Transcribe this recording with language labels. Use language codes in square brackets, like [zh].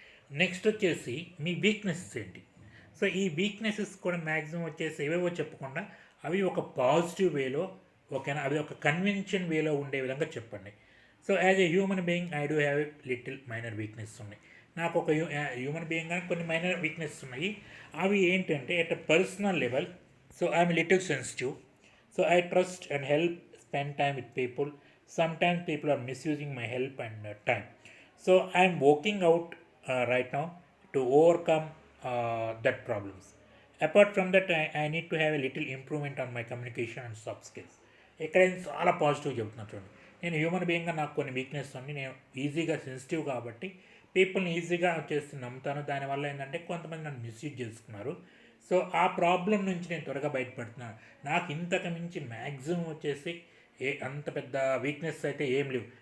[te] Next వచ్చేసి మీ weaknesses ఏంటి? So ఈ వీక్నెసెస్ కూడా మ్యాక్సిమం వచ్చేసి ఏవేవో చెప్పకుండా అవి ఒక పాజిటివ్ వేలో, ఓకేనా, అవి ఒక కన్వెన్షన్ వేలో ఉండే విధంగా చెప్పండి. So [en] as a human being I do have little minor weakness [te] ఉన్నాయి. నాకు ఒక హ్యూమన్ బీయింగ్గా కొన్ని మైనర్ వీక్నెస్ ఉన్నాయి. అవి ఏంటంటే [en] At a personal level, so I'm little sensitive. So I trust and help spend time with people. Sometimes people are misusing my help and time. So I'm working out right now to overcome that problems. Apart from that, I need to have a little improvement on my communication and soft skills. [te] ఇక్కడ నేను చాలా positive చెబుతున్నాను చూడండి. నేను human బీయింగ్గా నాకు కొన్ని weakness ఉంది. నేను ఈజీగా సెన్సిటివ్ కాబట్టి పీపుల్ని ఈజీగా వచ్చేసి నమ్ముతాను. దానివల్ల ఏంటంటే కొంతమంది నన్ను మిస్యూజ్ చేసుకున్నారు. సో ఆ ప్రాబ్లం నుంచి నేను త్వరగా బయటపడుతున్నాను. నాకు ఇంతకు మించి మ్యాక్సిమం వచ్చేసి అంత పెద్ద వీక్నెస్ అయితే ఏం లేవు.